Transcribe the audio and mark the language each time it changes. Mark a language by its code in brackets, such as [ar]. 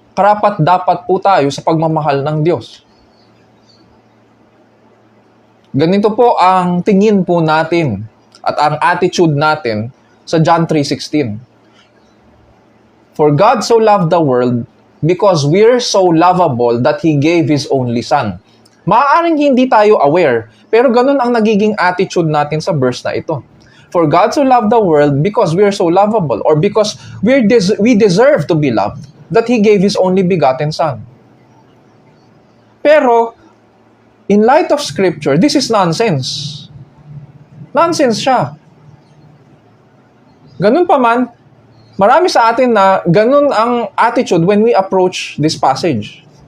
[tl] Karapat-dapat po tayo sa pagmamahal ng Diyos. Ganito po ang tingin po natin at ang attitude natin sa John 3:16. [en] For God so loved the world because we're so lovable that He gave His only Son. [tl] Maaaring hindi tayo aware, pero ganun ang nagiging attitude natin sa verse na ito. [en] For God so loved the world because we're so lovable, or because we deserve to be loved, that He gave His only begotten Son. Pero, in light of Scripture, this is nonsense. [tl] Nonsense siya. Ganun pa man, marami sa atin na ganun ang attitude when we approach this passage.